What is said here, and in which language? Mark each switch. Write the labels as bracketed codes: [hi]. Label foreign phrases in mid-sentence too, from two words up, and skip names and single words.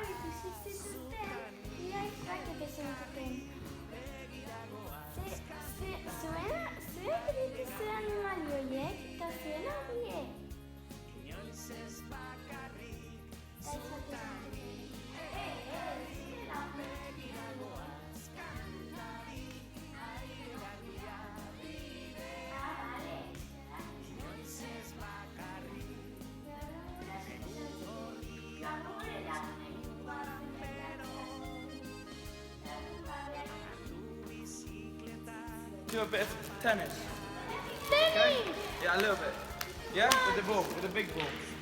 [eu] Inoiz ez bakarrik, zutani begiragoaz, kantari aire garbia bidean, inoiz ez bakarrik, [en] do a bit of tennis. Okay? Yeah, a little bit. Yeah? With the ball, with the big ball.